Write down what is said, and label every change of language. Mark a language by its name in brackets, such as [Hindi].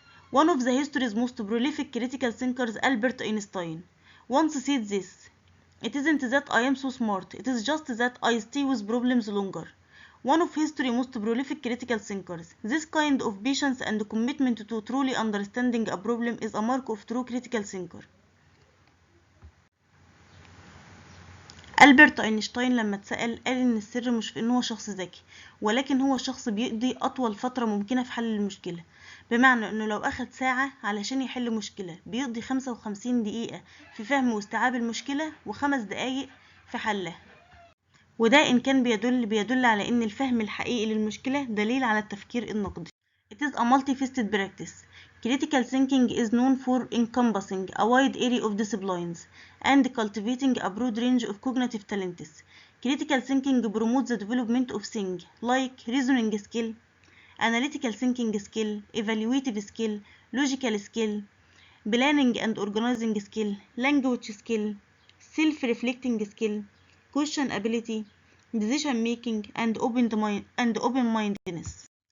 [English] One of the history's most prolific critical thinkers, Albert Einstein, once said this: "It isn't that I am so smart, it is just that I stay with problems longer." One of history's most prolific critical thinkers. This kind of patience and commitment to truly understanding a problem is a mark of true critical thinker. [Arabic] ألبرت أينشتاين لما اتسأل قال إن السر مش في إن هو شخص ذكي، ولكن هو شخص بيقضي أطول فترة ممكنة في حل المشكلة. بمعنى إنه لو أخد ساعة علشان يحل مشكلة بيقضي 55 دقيقة في فهم واستيعاب المشكلة و5 دقايق في حلها. وده إن كان بيدل على إن الفهم الحقيقي للمشكلة دليل على التفكير النقدي. [English] It is a multifaceted practice. Critical thinking is known for encompassing a wide area of disciplines and cultivating a broad range of cognitive talents. Critical thinking promotes the development of things like reasoning skill, analytical thinking skill, evaluative skill, logical skill, planning and organizing skill, language skill, self-reflecting skill, question ability, decision making, and open-mindedness.